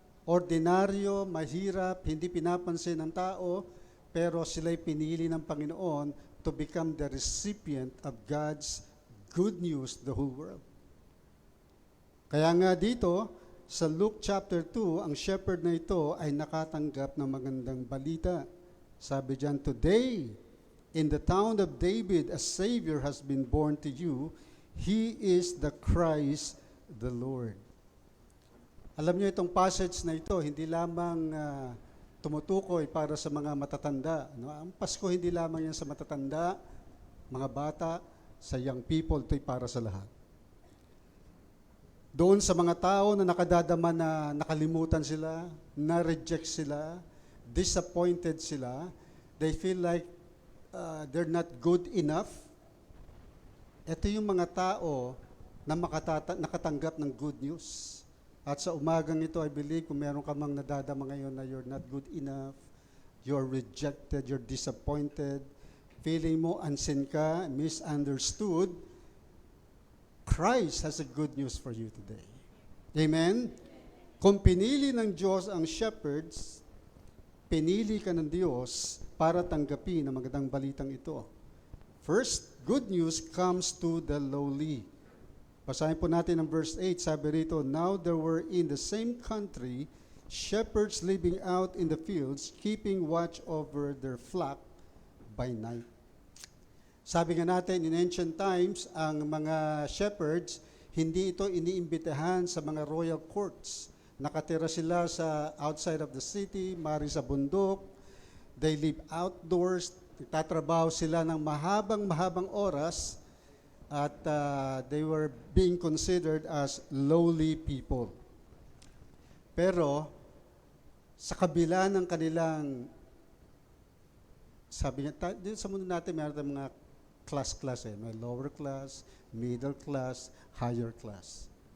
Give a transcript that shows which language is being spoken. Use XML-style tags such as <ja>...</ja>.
<tl>Ordinaryo, mahirap, hindi pinapansin ng tao, pero sila'y pinili ng Panginoon</tl> <en>to become the recipient of God's good news to the whole world.</en> <tl>Kaya nga dito, sa Luke chapter 2, ang shepherd na ito ay nakatanggap ng magandang balita. Sabi diyan,</tl> <en>today, in the town of David, a Savior has been born to you. He is the Christ, the Lord.</en> <tl>Alam niyo itong passage na ito, hindi lamang tumutukoy para sa mga matatanda. No? Ang Pasko hindi lamang yan sa matatanda, mga bata, sa young people, ito'y para sa lahat. Doon sa mga tao na nakadadama na nakalimutan sila, na-reject sila, disappointed sila,</tl> <en>they feel like they're not good enough.</en> <tl>Ito yung mga tao na nakatanggap ng good news. At sa umagang ito,</tl> <en>I believe,</en> <tl>kung meron ka mang nadadama ngayon na</tl> <en>you're not good enough, you're rejected, you're disappointed,</en> <tl>feeling mo</tl> <en>unseen ka, misunderstood, Christ has a good news for you today. Amen?</en> <tl>Kung pinili ng Diyos ang shepherds, pinili ka ng Diyos para tanggapin ang magandang balitang ito.</tl> <en>First, good news comes to the lowly.</en> <tl>Basahin po natin ang verse 8, sabi rito,</tl> <en>now there were in the same country shepherds living out in the fields, keeping watch over their flock by night.</en> <tl>Sabi nga natin,</tl> <en>in ancient times,</en> <tl>ang mga shepherds, Hindi ito iniimbitahan sa mga royal courts. Nakatira sila sa</tl> <en>outside of the city,</en> <tl>mari sa bundok.</tl> <en>They live outdoors.</en> <tl>Nagtatrabaho sila ng mahabang oras at</tl> <en>they were being considered as lowly people.</en> <tl>Pero sa kabila ng kanilang, sabi niya, dito sa mundo natin meron tayong mga class eh. May</tl> <en>lower class, middle class, higher class.</en>